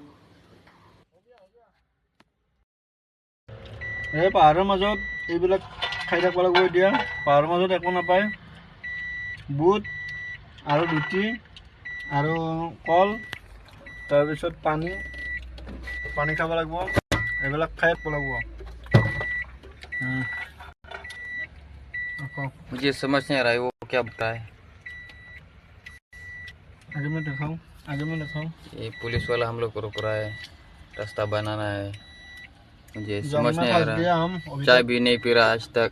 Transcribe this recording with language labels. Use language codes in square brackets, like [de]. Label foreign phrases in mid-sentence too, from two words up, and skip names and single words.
[as] এই পাহাৰৰ মাজত এইবিলাক খাই থাকিব লাগিব এতিয়া। পাহাৰৰ মাজত একো নাপায়, বুট আৰু ৰুটি আৰু কল, তাৰপিছত পানী খাব লাগিব, এইবিলাক খাই থাকিব লাগিব। [hi] मुझे समझ नहीं आ रहा है वो क्या बता है। आगे में दिखाऊं? ये पुलिस वाला हम लोग को रुक रहा है, रास्ता बनाना है। मुझे समझ नहीं आ रहा, चाय भी नहीं पी रहा आज तक,